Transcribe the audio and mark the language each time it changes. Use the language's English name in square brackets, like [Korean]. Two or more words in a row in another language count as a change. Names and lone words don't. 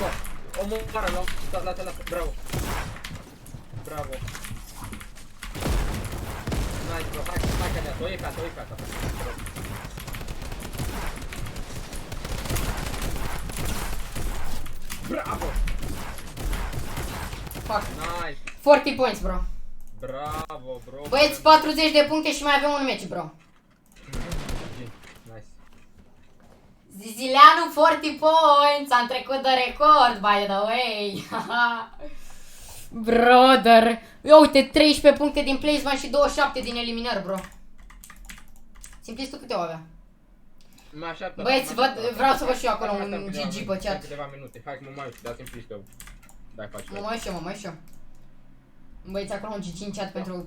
[Romanian] Omoară, l-am dat, bravo! [English] Nice, bro, [Romanian] hai că ne-a, o e fata. Bravo! [English] Fuck. Nice! 40 points, bro. [Romanian] Bravo, bro! Băieți, 40 de puncte și mai avem un match, bro. [English] Nice! [Romanian] Zizileanu [English] 40 points, [Romanian] am trecut de record, [English] by the way. Brother. [Romanian] Eu uite, 13 puncte din placement și 27 din eliminări, bro. Simplistul câte o avea? Băieți, vreau să văd și eu acolo un GG pe chat. Câteva minute, hai că mă mai uit, da Simplistul. Dai, faci. Mă mai și eu. Băieți, acolo un GG în chat pentru...